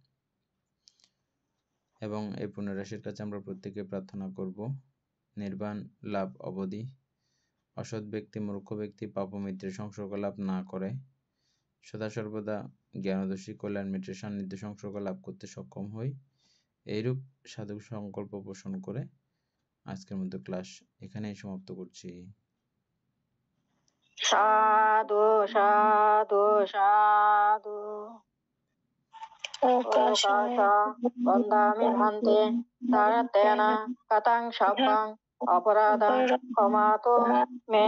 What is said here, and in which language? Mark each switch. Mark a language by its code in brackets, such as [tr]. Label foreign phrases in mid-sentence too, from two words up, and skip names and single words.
[bn] এবং এই পুণ্যরাশির কাছে আমরা প্রত্যেকে প্রার্থনা করব নির্বাণ লাভ অবধি অসৎ ব্যক্তি, মূর্খ ব্যক্তি, পাপমিত্রের সংসর্গ লাভ না করে সদা সর্বদা জ্ঞানদর্শী কল্যাণ মিত্রের সান্নিধ্য সংসর্গ লাভ করতে সক্ষম হই। এইরূপ সাধু সংকল্প পোষণ করে আজকের মতো ক্লাস এখানেই সমাপ্ত করছি। সাধু সাধু সাধু। [pi] বন্দামি ভান্তে তারাতেন কতং সব্বং অপরাধং ক্ষমাতো মে